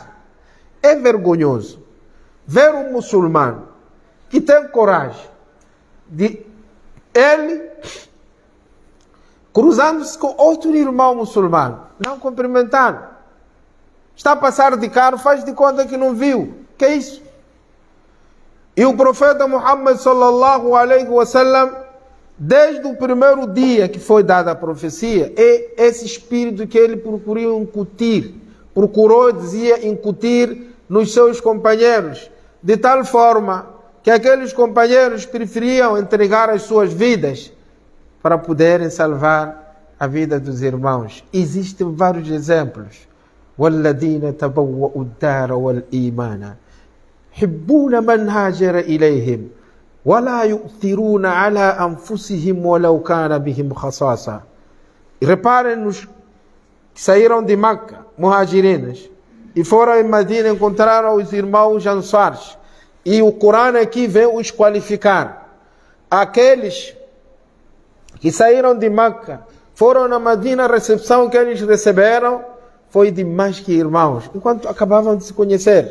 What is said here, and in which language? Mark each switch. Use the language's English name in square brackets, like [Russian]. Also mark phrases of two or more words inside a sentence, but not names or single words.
[Portuguese] É vergonhoso ver um muçulmano que tem coragem de ele cruzando-se com outro irmão muçulmano, não cumprimentar. Está a passar de carro, faz de conta que não viu. Que é isso? E o profeta Muhammad [Arabic] صلى الله عليه وسلم, [Portuguese] desde o primeiro dia que foi dada a profecia, é esse espírito que ele procurou incutir nos seus companheiros, de tal forma que aqueles companheiros preferiam entregar as suas vidas para poderem salvar a vida dos irmãos. Existem vários exemplos. [Arabic] والذين تبوأوا الدار والإيمان يحبون من هاجر إليهم ولا يؤثرون على أنفسهم ولو كان بهم خصاصة. [Portuguese] Reparem nos que saíram de Meca, muhajirinas, e foram em Medina, encontraram os irmãos Ansars. E o Corão aqui vem os qualificar. Aqueles que saíram de Meca, foram na Medina, a recepção que eles receberam foi de mais que irmãos, enquanto acabavam de se conhecer.